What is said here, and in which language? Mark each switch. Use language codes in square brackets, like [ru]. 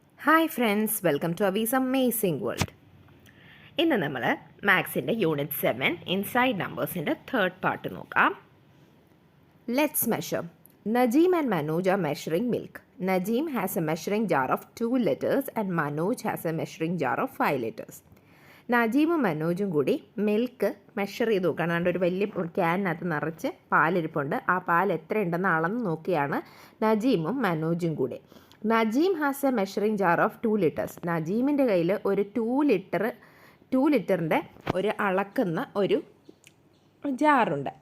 [en] Hi friends, welcome to Avi's amazing world. [ml] ഇന്ന് നമ്മൾ മാത്സിൻ്റെ unit 7 inside നമ്പേഴ്സിൻ്റെ third part നോക്കാം. [en] Let's measure. Najeem and Manoj are measuring milk. Najeem has a measuring jar of 2 liters and Manoj has a measuring jar of 5 liters. [ml] നജീമും മനോജും കൂടി milk measure ചെയ്ത് നോക്കുകയാണ്. ഒരു വലിയ ക്യാനിനകത്ത് നിറച്ച് പാലിരിപ്പുണ്ട്. ആ പാൽ എത്ര ഉണ്ടെന്ന് അളന്ന് നോക്കിയാണ് നജീമും മനോജും കൂടി. [en] Najeem has a measuring jar of 2 litres. [ml] നജീമിൻ്റെ കയ്യിൽ ഒരു 2 ലിറ്ററിൻ്റെ ഒരു അളക്കുന്ന ഒരു ജാറുണ്ട്.